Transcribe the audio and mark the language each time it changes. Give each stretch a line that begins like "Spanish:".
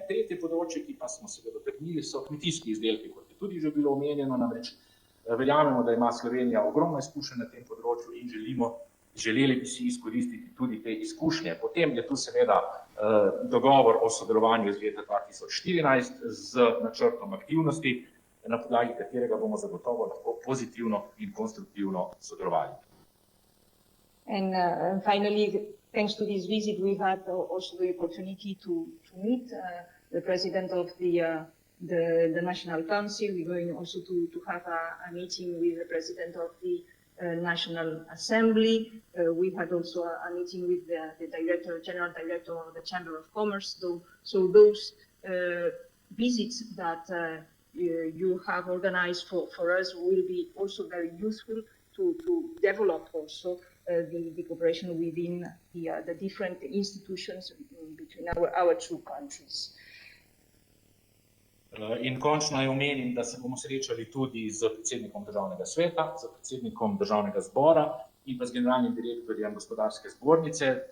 Slovenian: Tretje področje, ki pa smo se ga dotaknili, so kmetijski izdelki, kot je tudi že bilo omenjeno, namreč verjamemo, da ima Slovenija ogromno izkušenj na tem področju in želeli bi si izkoristiti tudi te izkušnje. Potem je tu seveda dogovor o sodelovanju iz leta 2014 z načrtom aktivnosti, na podlagi katerega bomo zagotovo lahko pozitivno in konstruktivno sodelovali.
English: And finally, thanks to this visit, we had also the opportunity to meet the president of the National Council. We're going also to have a meeting with the president of the National Assembly. We had also a meeting with the General Director of the Chamber of Commerce. So those visits that you have organized for us will be also very useful to develop also the cooperation within the different institutions between our two countries.
Slovenian: In končno je omenim, da se bomo srečali tudi z predsednikom Državnega sveta, z predsednikom Državnega zbora in pa z generalnim direktorjem Gospodarske zbornice.